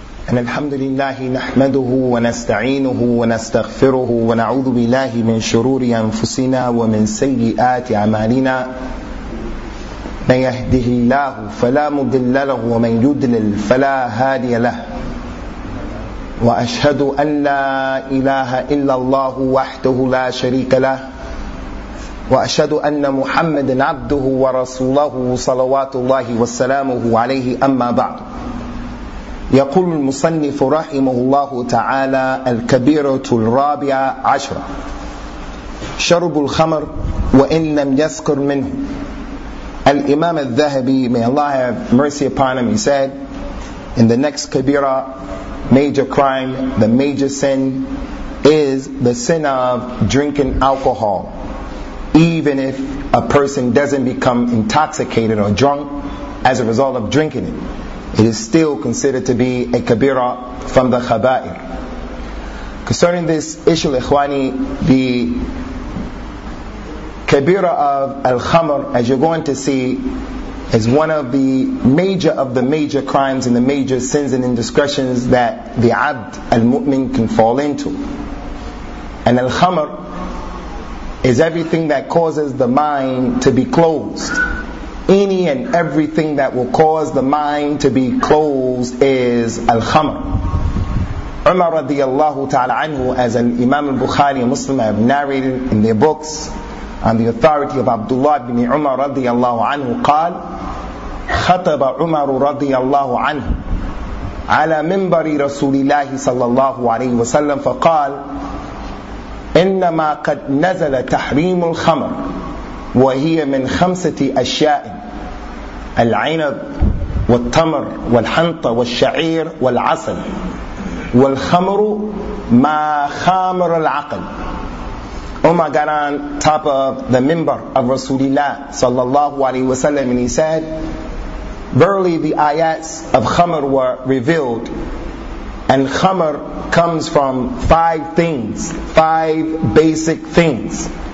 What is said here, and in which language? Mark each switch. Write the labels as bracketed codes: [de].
[ar] إن الحمد لله نحمده ونستعينه ونستغفره ونعوذ بالله من شرور أنفسنا ومن سيئات أعمالنا، من يهده الله فلا مضل له ومن يضلل فلا هادي له، وأشهد أن لا إله إلا الله وحده لا شريك له، وأشهد أن محمد عبده ورسوله صلوات الله وسلامه عليه، أما بعد. يقول المصنف رحمه الله تعالى: الكبيرة الرابعة عشرة، شرب الخمر وإن لم يسكر منه. [en] الإمام الذهبي، may Allah have mercy upon him, he said in the next kabira, major crime, the major sin is the sin of drinking alcohol. Even if a person doesn't become intoxicated or drunk as a result of drinking it, it is still considered to be a kabira from the khaba'ir. Concerning this issue, ikhwani, the kabira of al-khamr, as you're going to see, is one of the major of the major crimes and the major sins and indiscretions that the abd al-mu'min can fall into. And al-khamr is everything that causes the mind to be closed. Any and everything that will cause the mind to be closed is al-khamr. Umar radiallahu ta'ala anhu, as Imam al-Bukhari and Muslim have narrated in their books on the authority of Abdullah ibn Umar radiallahu anhu, [ar] قال خطب عمر رضي الله عنه على منبر رسول الله صلى الله عليه وسلم فقال إنما قد نزل تحريم الخمر وهي من خمسة أشياء: العنب والتمر والحنطة والشعير والعسل، والخمر ما خامر العقل. [en] Umar got on top of the minbar of Rasulullah sallallahu alayhi wa sallam and he said, verily the ayats of khamr were revealed, and khamr comes from five things, five basic things.